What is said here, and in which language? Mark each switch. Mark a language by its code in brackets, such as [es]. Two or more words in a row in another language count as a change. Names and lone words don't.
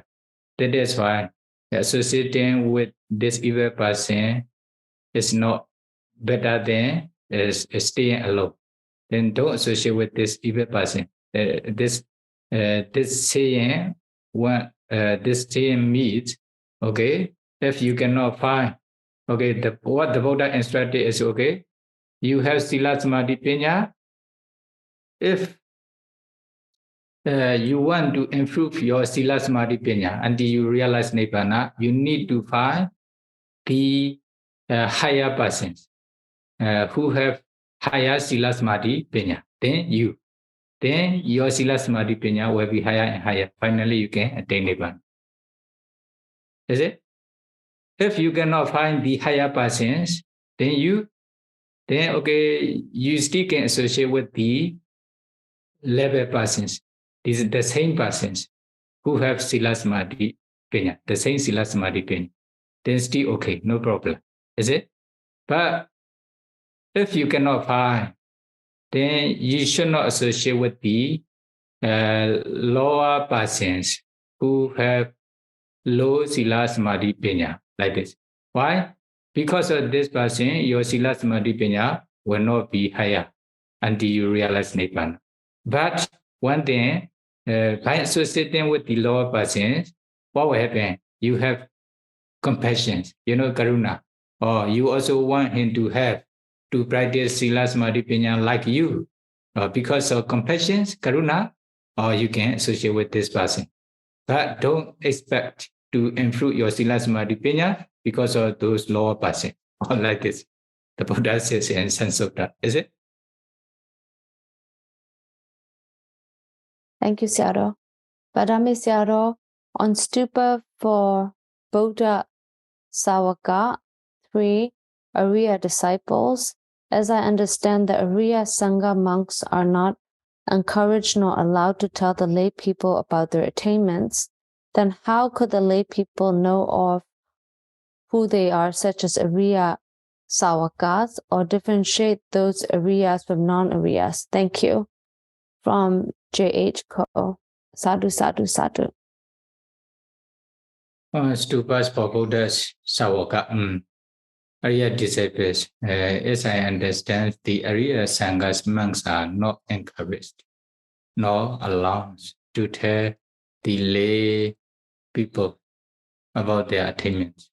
[en] That is why associating with this evil person is not better than staying alone. Then don't associate with this evil person. This saying means, okay, if you cannot find, okay, what the Buddha instructed is, okay, you have [pi] sila samadhi panya. [en] If you want to improve your [pi] sila samadhi panya [en] until you realize nibbana, you need to find the higher persons who have higher [pi] sila samadhi panya. [en] Then your [pi] sila samadhi panya [en] will be higher and higher. Finally, you can attain nibbana. Is it? If you cannot find the higher persons, then you still can associate with the level persons. These are the same persons who have [pi] sila samadhi panya, [en] the same [pi] sila samadhi panya. [en] Then still okay, no problem. Is it? But if you cannot find, then you should not associate with the lower persons who have low [pi] sila samadhi panya, [en] like this. Why? Because of this person, your [pi] sila samadhi panya [en] will not be higher until you realize nibbana. But one thing, by associating with the lower persons, what will happen? You have compassion, karuna, or you also want him to practice [pi] sila samadhi panya [en] like you, because of compassion, karuna, or you can associate with this person. But don't expect to improve your [pi] sila samadhi panya [en] because of those lower persons, or like this. The Buddha says in Sansutta, is it? Thank you, Sayadaw. Madame Sayadaw, on stupa for Buddha Sāvaka, 3 Arya disciples, as I understand, the Arya Sangha monks are not encouraged nor allowed to tell the lay people about their attainments. Then how could the lay people know of who they are, such as Arya Sāvakas, or differentiate those Aryas from non-Aryas? Thank you. From J.H. Ko. [pi] Sadhu, sadhu, sadhu. [en] Stupas for Buddha's Sāvaka, Arya disciples. As I understand, the Arya Sangha's monks are not encouraged nor allowed to tell the lay people about their attainments.